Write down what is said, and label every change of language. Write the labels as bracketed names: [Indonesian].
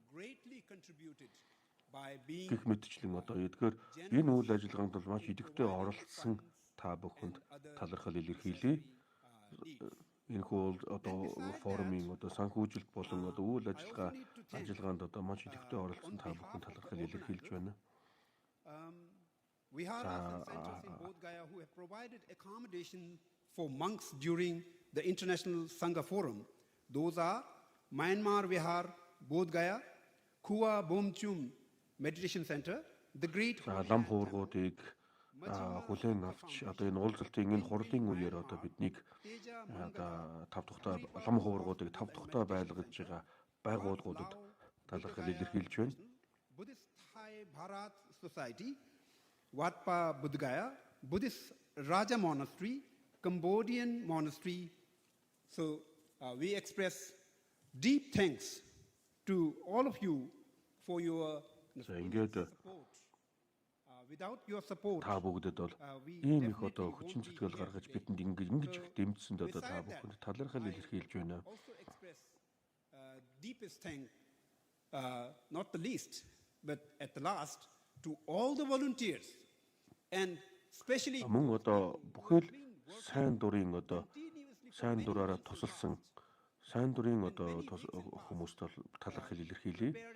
[English] greatly contributed by being [Mongolian] гэх мэтчлэн одоо эдгээр энэ үйл ажиллагаанд бол маш идэвхтэй оролцсон та бүхэнд талархал илэрхийлье. Энэхүү одоо форумын одоо санхүүжилт болон одоо үйл ажиллагаанд одоо маш идэвхтэй оролцсон та бүхэнд талархал илэрхийлж байна. [English] We have centers in Bodhgaya who have provided accommodation for monks during the International Sangha Forum, Those are Myanmar Bihar, Bodh Gaya, Kua Bomchum Meditation Center, the great [Mongolian] лам хуургуудыг хүлээн авч одоо энэ уулзалтын энэ хурлын үеэр одоо биднийг тав тухтай лам хуургуудыг тав тухтай байлгаж байгаа байгууллагуудад талархал илэрхийлж байна. [English] Buddhist Thai Bharat Society, Watpa Bodh Gaya, Buddhist Raja Monastery, Cambodian Monastery. So we express deep thanks to all of you for your support. Without your support, [Mongolian] та бүгдэд бол ийм их одоо хүчин зүтгэл гаргаж бидэнд ингэж их дэмжсэнд одоо та бүхэнд талархал илэрхийлж байна. [English] Also express deepest thanks, not the least, but at the last, to all the volunteers and especially [Mongolian] мөн одоо бүхэл сайн дурын одоо сайн дураараа тусалсан сайн дурын одоо хүмүүст талархал илэрхийлье.